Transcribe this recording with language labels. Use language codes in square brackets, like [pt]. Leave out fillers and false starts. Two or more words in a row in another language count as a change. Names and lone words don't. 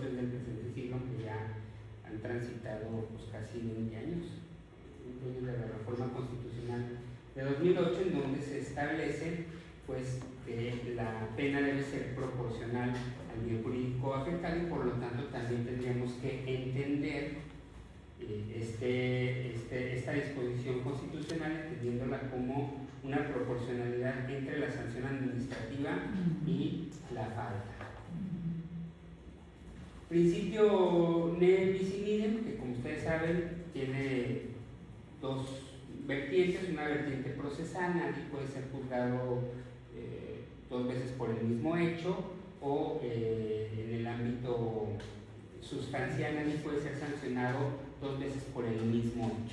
[es] del presente siglo, que ya han transitado pues, casi 20 años, de la reforma constitucional de 2008, en donde se establece pues, que la pena debe ser proporcional al bien jurídico afectado y por lo tanto también tendríamos que entender esta disposición constitucional, entendiéndola como una proporcionalidad entre la sanción administrativa y la falta. [la] Principio ne bis in idem, [es] que como ustedes saben tiene dos vertientes, una vertiente procesal, nadie puede ser juzgado dos veces por el mismo hecho, o en el ámbito sustancial nadie puede ser sancionado dos veces por el mismo hecho.